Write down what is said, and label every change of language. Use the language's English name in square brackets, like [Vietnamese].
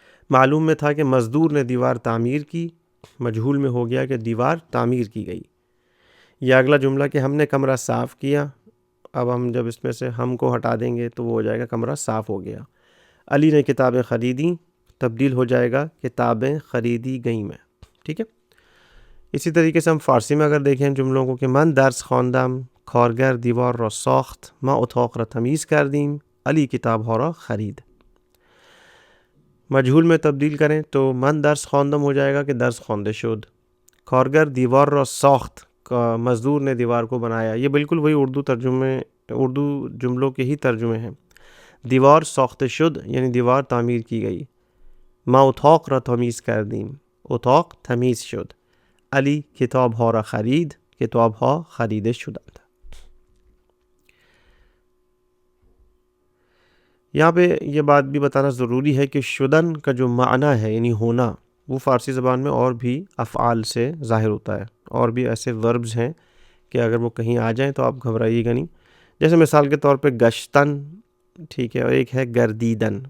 [Urdu] معلوم میں تھا کہ مزدور نے دیوار تعمیر کی، مجہول میں ہو گیا کہ دیوار تعمیر کی گئی. یا اگلا جملہ کہ ہم نے کمرہ صاف کیا، اب ہم جب اس میں سے ہم کو ہٹا دیں گے تو وہ ہو جائے گا کمرہ صاف ہو گیا. علی نے کتابیں خریدیں، تبدیل ہو جائے گا کتابیں خریدی گئیں میں. ٹھیک ہے. اسی طریقے سے ہم فارسی میں اگر دیکھیں جملوں کو کہ [Persian] من درس خواندم، کارگر دیوار را ساخت، ما اتاق را تمیز کردیم، علی کتاب ها را خرید. [Urdu] مجہول میں تبدیل کریں تو [Persian] من درس خواندم [Urdu] ہو جائے گا کہ [Persian] درس خوانده شد. کارگر دیوار را ساخت، [Urdu] مزدور نے دیوار کو بنایا. یہ بالکل وہی اردو جملوں کے ہی ترجمے ہیں. [Persian] دیوار ساخته شد [Urdu] یعنی دیوار تعمیر کی گئی. [Persian] ما اتاق را تمیز کردیم، اتاق تمیز شد. علی کتاب ها را خرید، کتاب ها خریده شدند. [Urdu] یہاں پہ یہ بات بھی بتانا ضروری ہے کہ شدن کا جو معنی ہے یعنی ہونا، وہ فارسی زبان میں اور بھی افعال سے ظاہر ہوتا ہے. اور بھی ایسے وربز ہیں کہ اگر وہ کہیں آ جائیں تو آپ گھبرائیے گا نہیں. جیسے مثال کے طور پہ گشتن، ٹھیک ہے، اور ایک ہے گردیدن.